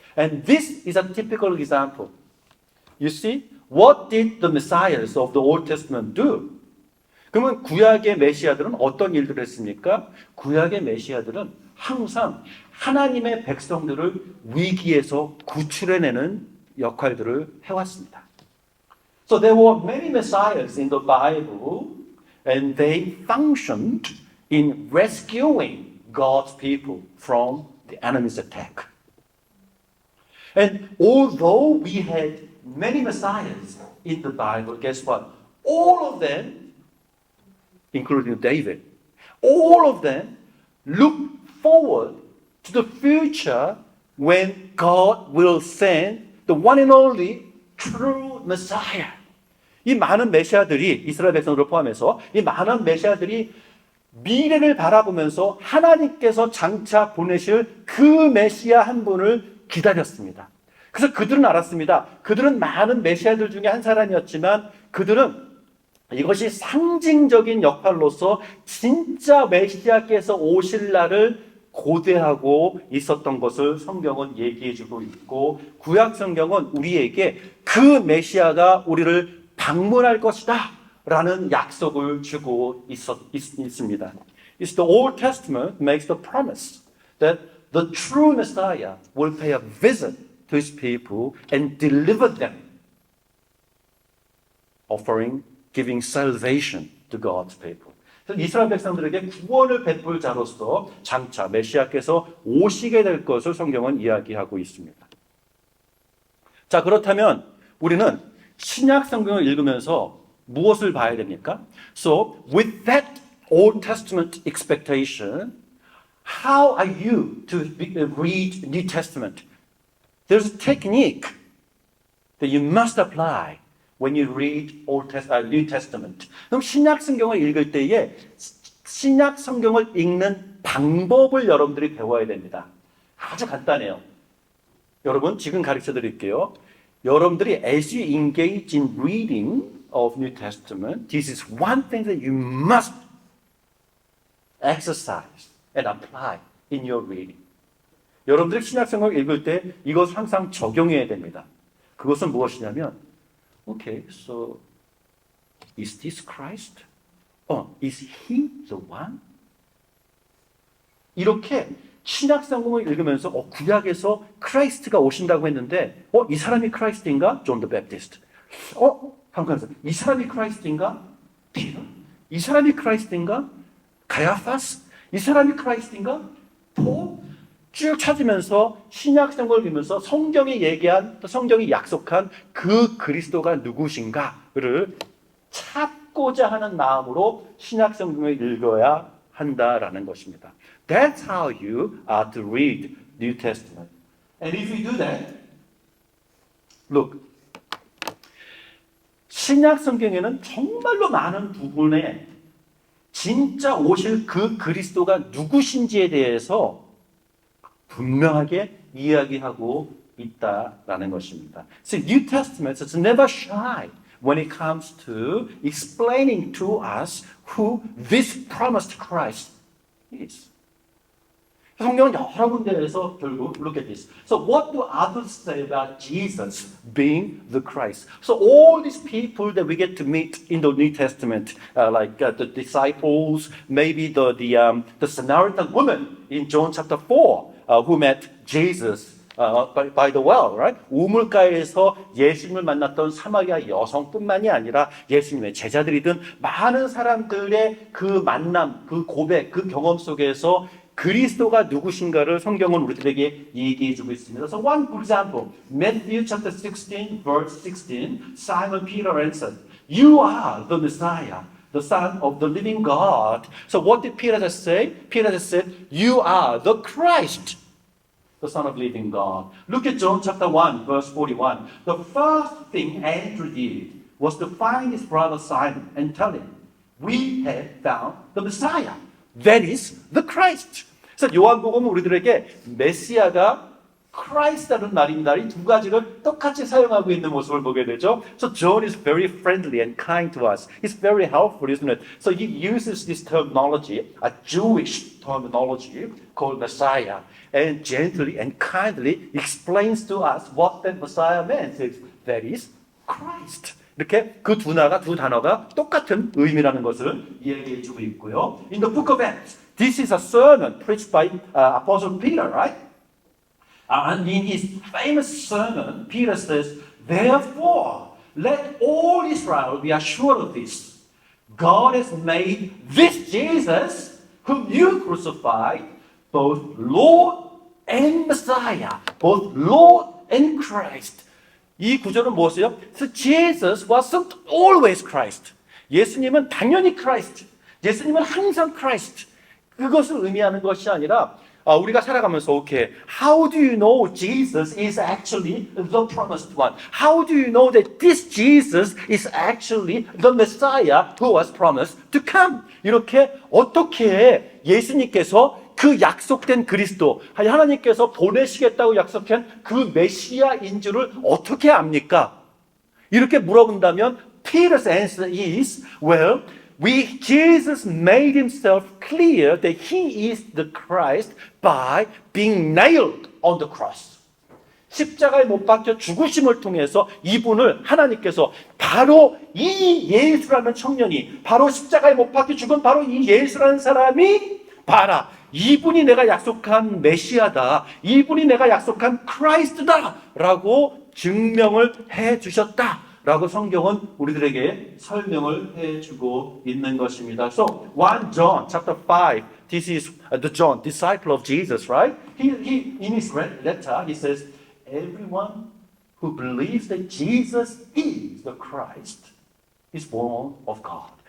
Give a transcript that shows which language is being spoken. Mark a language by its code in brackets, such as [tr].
[en] And this is a typical example. You see, what did the messiahs of the Old Testament do? [ko] 그러면 구약의 메시아들은 어떤 일들을 했습니까? 구약의 메시아들은 항상 하나님의 백성들을 위기에서 구출해내는 역할들을 해왔습니다. [en] So there were many messiahs in the Bible, and they functioned in rescuing God's people from the enemy's attack. And although we had many messiahs in the Bible, guess what? All of them, including David, all of them look forward to the future when God will send the one and only true Messiah. [ko] 이 많은 메시아들이 이스라엘 백성들을 포함해서 이 많은 메시아들이 미래를 바라보면서 하나님께서 장차 보내실 그 메시아 한 분을 기다렸습니다. 그래서 그들은 알았습니다. 그들은 많은 메시아들 중에 한 사람이었지만 그들은 이것이 상징적인 역할로서 진짜 메시아께서 오실 날을 고대하고 있었던 것을 성경은 얘기해주고 있고 구약 성경은 우리에게 그 메시아가 우리를 방문할 것이다 라는 약속을 주고 있습니다. [en] It's the Old Testament makes the promise that the true Messiah will pay a visit to his people and deliver them, giving salvation to God's people. [ko] 이스라엘 백성들에게 구원을 베풀 자로서 장차 메시아께서 오시게 될 것을 성경은 이야기하고 있습니다. 자, 그렇다면 우리는 신약 성경을 읽으면서 무엇을 봐야 됩니까? [en] So, with that Old Testament expectation, how are you to read New Testament? There's a technique that you must apply when you read New Testament. [ko] 그럼 신약 성경을 읽을 때에 신약 성경을 읽는 방법을 여러분들이 배워야 됩니다. 아주 간단해요. 여러분 지금 가르쳐 드릴게요. 여러분들이 [en] as you engage in reading of New Testament, this is one thing that you must exercise and apply in your reading. [ko] 여러분들이 신약 성경을 읽을 때 이것을 항상 적용해야 됩니다. 그것은 무엇이냐면 [en] Okay, so is this Christ? Is he the one? [ko] 이렇게 신약 성경을 읽으면서 구약에서 크라이스트가 오신다고 했는데 이 사람이 크라이스트인가? 존 더 베프티스트. 잠깐만. 이 사람이 크라이스트인가? 피터. 이 사람이 크라이스트인가? 가야파스. 이 사람이 크라이스트인가? 폴. 쭉 찾으면서 신약 성경을 읽으면서 성경이 얘기한 또 성경이 약속한 그 그리스도가 누구신가를 찾고자 하는 마음으로 신약 성경을 읽어야 한다라는 것입니다. [en] That's how you are to read New Testament. And if you do that, look, [ko] 신약 성경에는 정말로 많은 부분에 진짜 오실 그 그리스도가 누구신지에 대해서 분명하게 이야기하고 있다라는 것입니다. [en] So New Testament is never shy when it comes to explaining to us who this promised Christ is. [ko] 성경은 여러 군데에서 결국 [en] look at this. So what do others say about Jesus being the Christ? So all these people that we get to meet in the New Testament, like the disciples, maybe the Samaritan woman in John chapter 4, who met Jesus by the well, right? [ko] 우물가에서 예수님을 만났던 사마리아 여성뿐만이 아니라 예수님의 제자들이든 많은 사람들의 그 만남, 그 고백, 그 경험 속에서 그리스도가 누구신가를 성경은 우리들에게 얘기해 주고 있습니다. [en] So one good example, Matthew chapter 16, verse 16, Simon Peter answered, "You are the Messiah, the Son of the living God." So what did Peter just say? Peter just said, "You are the Christ, the Son of the living God." Look at John chapter 1, verse 41. The first thing Andrew did was to find his brother Simon and tell him, "We have found the Messiah." That is the Christ. [ko] 그래서 요한복음은 우리들에게 메시아가 Christ라는 말입니다. 이 두 가지를 똑같이 사용하고 있는 모습을 보게 되죠. [en] So John is very friendly and kind to us. He's very helpful, isn't it? So he uses this terminology, a Jewish terminology called Messiah, and gently and kindly explains to us what that Messiah means. That is Christ. [ko] 이렇게 그 두 단어가 똑같은 의미라는 것을 이야기해 주고 있고요. [en] In the book of Acts, this is a sermon preached by Apostle Peter, right? And in his famous sermon, Peter says, "Therefore, let all Israel be assured of this. God has made this Jesus, whom you crucified, both Lord and Messiah." Both Lord and Christ. [ko] 이 구절은 무엇이에요? [en] So Jesus wasn't always Christ. [ko] 예수님은 당연히 Christ. 예수님은 항상 Christ. 그것을 의미하는 것이 아니라 우리가 살아가면서 [en] okay, how do you know Jesus is actually the promised one? How do you know that this Jesus is actually the Messiah who was promised to come? [ko] 이렇게 어떻게 예수님께서 그 약속된 그리스도, 하나님께서 보내시겠다고 약속한 그 메시아인 줄을 어떻게 압니까? 이렇게 물어본다면 [en] Peter's answer is, well, Jesus made himself clear that he is the Christ by being nailed on the cross. [ko] 십자가에 못 박혀 죽으심을 통해서 이분을 하나님께서 바로 이 예수라는 청년이, 바로 십자가에 못 박혀 죽은 바로 이 예수라는 사람이 봐라, 이분이 내가 약속한 메시아다, 이분이 내가 약속한 크라이스트다 라고 증명을 해 주셨다 라고 성경은 우리들에게 설명을 해주고 있는 것입니다. [en] So 1 John chapter 5, this is the John, disciple of Jesus, right? He in his letter he says, everyone who believes that Jesus is the Christ is born of God.